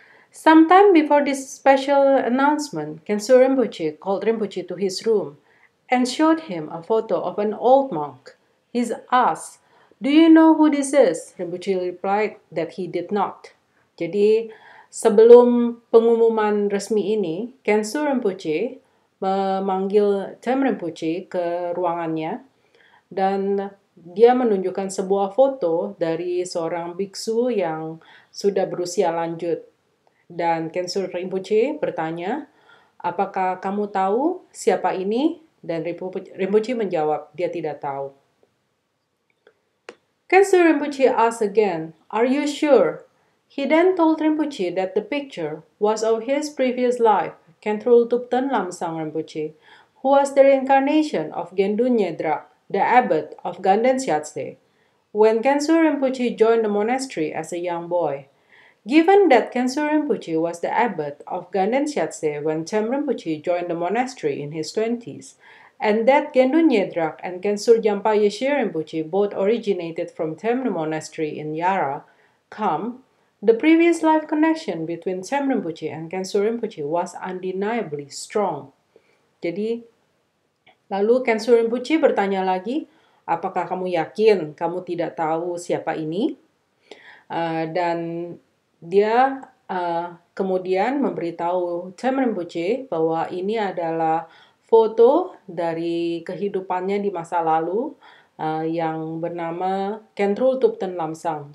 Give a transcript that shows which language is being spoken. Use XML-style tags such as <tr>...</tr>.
<en>Sometime before this special announcement, Kensur Rinpoche called Rinpoche to his room and showed him a photo of an old monk. He asked, "Do you know who this is?" Rinpoche replied that he did not.</en> <id>Jadi, sebelum pengumuman resmi ini, Kensur Rinpoche memanggil Cham Rinpoche ke ruangannya dan dia menunjukkan sebuah foto dari seorang biksu yang sudah berusia lanjut. Dan Kensur Rinpoche bertanya, "Apakah kamu tahu siapa ini?" Dan Rinpoche menjawab, dia tidak tahu.</id> <en>Kensur Rinpoche asked again, "Are you sure?" He then told Rinpoche that the picture was of his previous life, Khentrul Thupten Lamsang Rinpoche, who was the reincarnation of Gendun Nyedrak, the abbot of Ganden Shatse, when Kensur Rinpoche joined the monastery as a young boy. Given that Kensur Rinpoche was the abbot of Ganden Shatse when Cham Rinpoche joined the monastery in his 20s, and that Gendun Nyedrak and Kensur Jampa Yeshe Rinpoche both originated from Cham Monastery in Yara, Kham, the previous life connection between Cham Rinpoche and Kensur Rinpoche was undeniably strong.</en> <id>Jadi, lalu Kensur Rinpoche bertanya lagi, "Apakah kamu yakin kamu tidak tahu siapa ini?" Dan dia kemudian memberitahu Cham Rinpoche bahwa ini adalah foto dari kehidupannya di masa lalu yang bernama Khentrul Thupten Lamsang.</id>